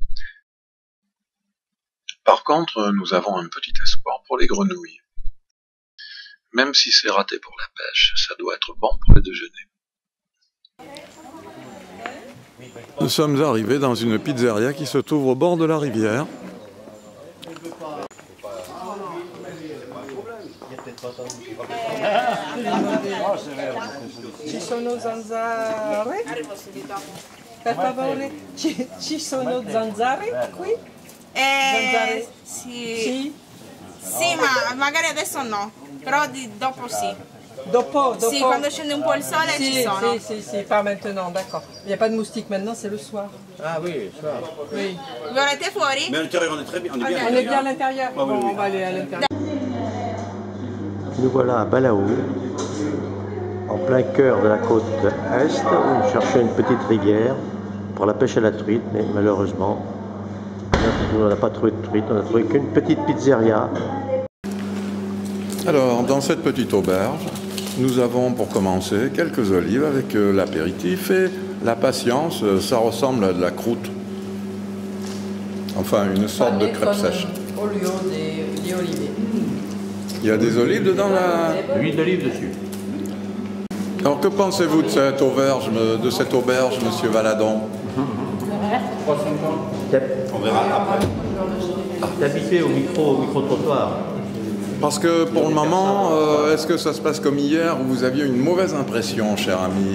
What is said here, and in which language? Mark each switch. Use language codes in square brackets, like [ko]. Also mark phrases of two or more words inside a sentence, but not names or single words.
[fr] Par contre, nous avons un petit espoir pour les grenouilles. Même si c'est raté pour la pêche, ça doit être bon pour le déjeuner. Nous sommes arrivés dans une pizzeria qui se trouve au bord de la rivière. [it] Ci sono zanzare? Per favore, ci sono zanzare qui? Zanzare? Sì. Sì, ma magari adesso no, però dopo sì. Dopo. Sì, quando scende un po' il sole ci sono. Sì, [fr] pas maintenant, d'accord. Il n'y a pas de moustiques maintenant, c'est le soir. Ah oui, ça. Oui. [it] Vous volete fuori? [fr] Mais à l'intérieur, on est très bien. On est bien. On est bien à l'intérieur. Bon, on va aller à l'intérieur. Nous voilà à Balaou, en plein cœur de la côte est, où nous cherchons une petite rivière pour la pêche à la truite, mais malheureusement, on n'a pas trouvé de truite, on n'a trouvé qu'une petite pizzeria. Alors, dans cette petite auberge, nous avons pour commencer quelques olives avec l'apéritif et la patience. Ça ressemble à de la croûte. Enfin, une sorte de crêpe sèche. [it] Olio di olive. [fr] Il y a des olives dedans là. L'huile d'olive dessus. Alors, que pensez-vous de cette auberge, monsieur Valadon? On verra après. T'es habitué au micro-trottoir. Parce que pour le moment, est-ce que ça se passe comme hier où vous aviez une mauvaise impression, cher ami?